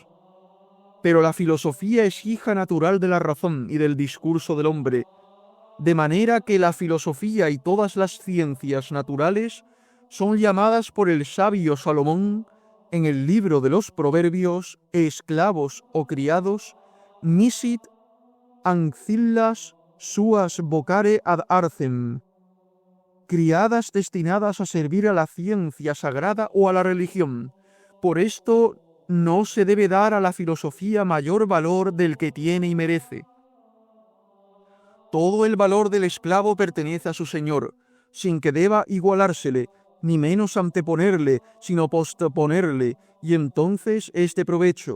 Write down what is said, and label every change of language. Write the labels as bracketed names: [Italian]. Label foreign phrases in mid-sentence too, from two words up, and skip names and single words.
[Spanish] Pero la filosofía es hija natural de la razón y del discurso del hombre, de manera que la filosofía y todas las ciencias naturales son llamadas por el sabio Salomón en el libro de los Proverbios, esclavos o criados, [Latin] misit ancillas suas vocare ad arcem, [Spanish] criadas destinadas a servir a la ciencia sagrada o a la religión. Por esto no se debe dar a la filosofía mayor valor del que tiene y merece. Todo el valor del esclavo pertenece a su señor, sin que deba igualársele, ni menos anteponerle, sino postponerle, y entonces es de provecho.